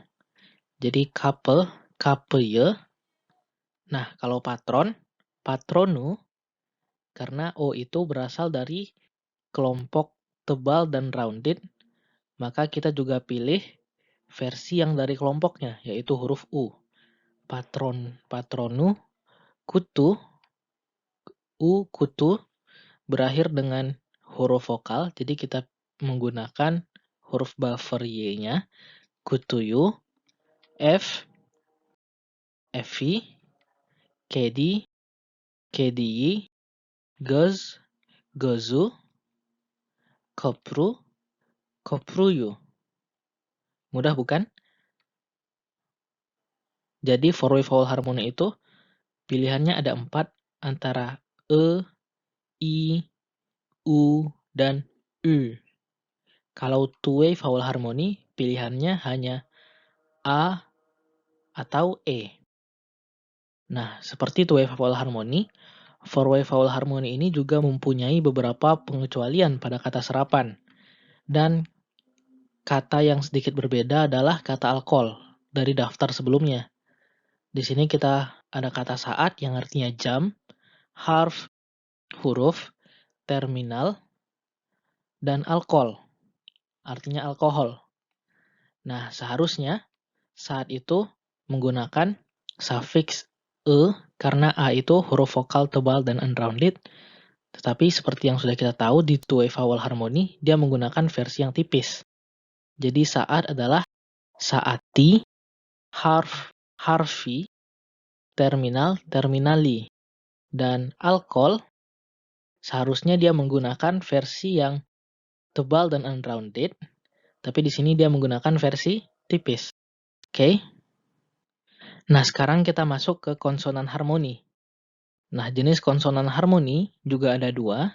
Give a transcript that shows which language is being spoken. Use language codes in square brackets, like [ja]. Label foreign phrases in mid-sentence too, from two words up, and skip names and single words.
[tr] Jadi Kape, Kapeye. [id] Nah, kalau [tr] patron, patronu, [id] karena O itu berasal dari kelompok tebal dan rounded, maka kita juga pilih versi yang dari kelompoknya, yaitu huruf U. [tr] Patron, patronu, kutu, U, kutu, [id] berakhir dengan huruf vokal, jadi kita menggunakan huruf buffer Y-nya, [tr] kutuyu, F, Evi, Kedi, Kediyi, Göz, Gözu, Kopru, Kopruyu. [id] Mudah bukan? Jadi [en] four way vowel harmony [id] itu pilihannya ada 4 antara E, I, U, dan U. Kalau [en] two way vowel harmony [id] pilihannya hanya A atau E. Nah, seperti [en] two way vowel harmony, four way vowel harmony [id] ini juga mempunyai beberapa pengecualian pada kata serapan. Dan kata yang sedikit berbeda adalah kata alkohol dari daftar sebelumnya. Di sini kita ada kata saat yang artinya jam, harf, huruf, terminal, dan alkohol, artinya alkohol. Nah, seharusnya saat itu menggunakan sufiks e karena a itu huruf vokal tebal dan unrounded. Tetapi seperti yang sudah kita tahu di [en] two way vowel harmony, [id] dia menggunakan versi yang tipis. [tr] Jadi saat adalah saati, harf, harfi, terminal, terminali. [id] Dan alkohol seharusnya dia menggunakan versi yang tebal dan unrounded, tapi di sini dia menggunakan versi tipis. Oke. Nah, sekarang kita masuk ke konsonan harmoni. Nah, jenis konsonan harmoni juga ada 2.